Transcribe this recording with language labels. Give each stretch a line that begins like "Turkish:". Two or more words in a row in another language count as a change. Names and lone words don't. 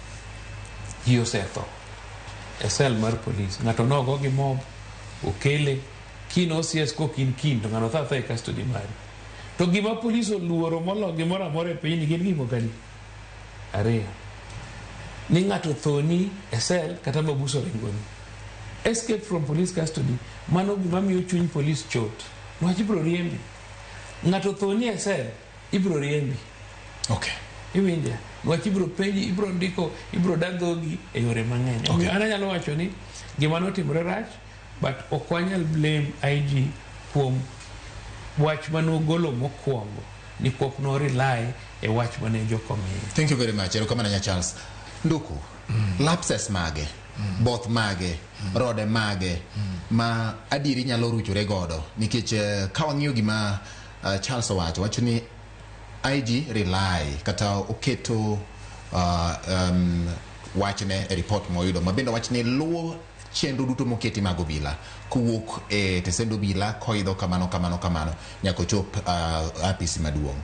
Luo (Kenya and Tanzania): yosetho esel mar police ngato nogo gi mob okele kino OCS ko kin to ngano tha e custody mari to gima police oluoro molo gimoro amora e piny gin gimo kani are ni ngato thoni esel kata mabuso ringoni
English: escape from police custody
Luo (Kenya and Tanzania): mano gima miyo chuny police chot nwach ibro riembi ngato thoni esel ibro riembi iwinja nwach ibro penji ibro ndiko ibro dadhogi e yore mang'eny ana nyalo wacho ni gima notimore rach but okwanyal blame IG kuom wach manogolo mokwongo ni pok no rely e wach mane jokomiyo.
English: Thank you very much.
Luo (Kenya and Tanzania): Erokamano Charles. Nduku, lapses mage, both mage, rode mage, ma adiri nyalo ruchore godo, nikech ka wang'iyo gima Charles wacho ni IG rely kata oketo wachne e report moyudo, mabende wachne luwo chenro duto moketi mag obila kowuok e tesend obila koidho kamano nyaka chop apisi maduong'.